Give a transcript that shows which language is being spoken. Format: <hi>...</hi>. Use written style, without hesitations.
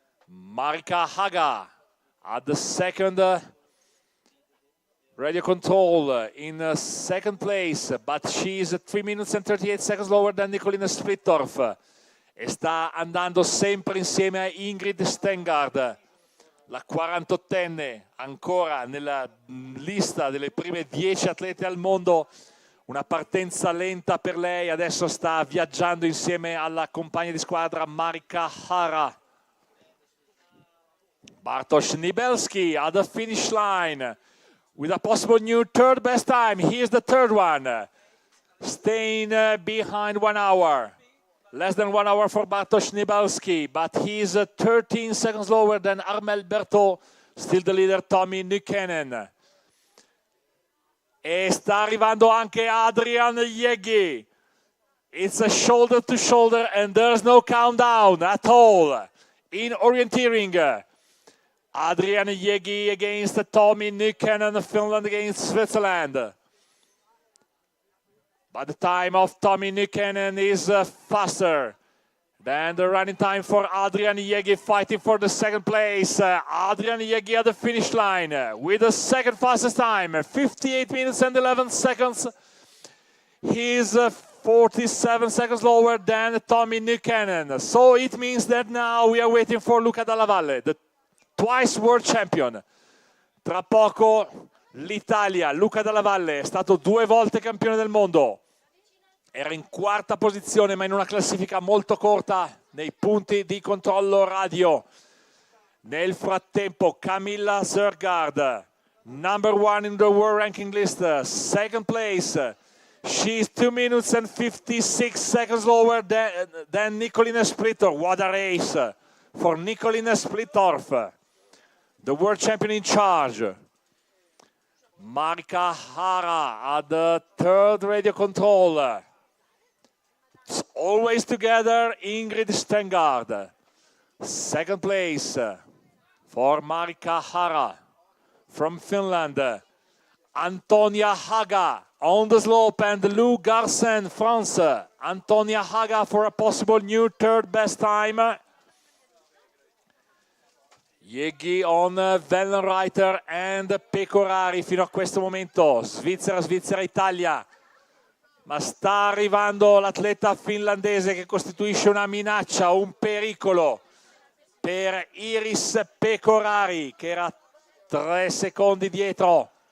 <en>Marika Haga at the second radio control in second place, but she is 3 minutes and 38 seconds lower than Nicoline Splittorff.</en> <it>E sta andando sempre insieme a Ingrid Stengard, la 48enne, ancora nella lista delle prime 10 atlete al mondo. Una partenza lenta per lei, adesso sta viaggiando insieme alla compagna di squadra Marika Hara.</it> <en>Bartosz Nibelski at the finish line with a possible new third best time. Here's the third one, staying behind 1 hour. Less than 1 hour for Bartosz Nibelski, but he's 13 seconds lower than Armel Berthaud, still the leader Tommy Nykänen.</en> <it>E sta arrivando anche Adrian Jeggi.</it> <en>It's a shoulder to shoulder and there's no countdown at all. In orienteering, Adrian Jeggi against Tommy Nykänen, Finland against Switzerland. But the time of Tommy Nykänen is faster than the running time for Adrian Jeggi, fighting for the second place. Adrian Jeggi at the finish line with the second fastest time, 58 minutes and 11 seconds. He's 47 seconds lower than Tommy Nykänen. So it means that now we are waiting for Luca Dalla Valle, the twice world champion.</en> <it>Tra poco l'Italia, Luca Dalla Valle, è stato 2 volte campione del mondo. Era in 4ª posizione, ma in una classifica molto corta nei punti di controllo radio. Nel frattempo,</it> <en>Camilla Sørgaard, number 1 in the world ranking list, second place. She's 2 minutes and 56 seconds lower than Nicoline Splittorff. What a race for Nicoline Splittorff, the world champion in charge. Marika Hara at the third radio control. always together, Ingrid Stengard. Second place for Marika Hara from Finland. Antonia Haga on the slope, and Lou Garsen, France. Antonia Haga for a possible new third best time.</en> <it>Jeggi on Wellenreiter and Pecorari fino a questo momento. Svizzera, Svizzera, Italia. Ma sta arrivando l'atleta finlandese che costituisce una minaccia, un pericolo per Iris Pecorari, che era 3 secondi dietro.</it>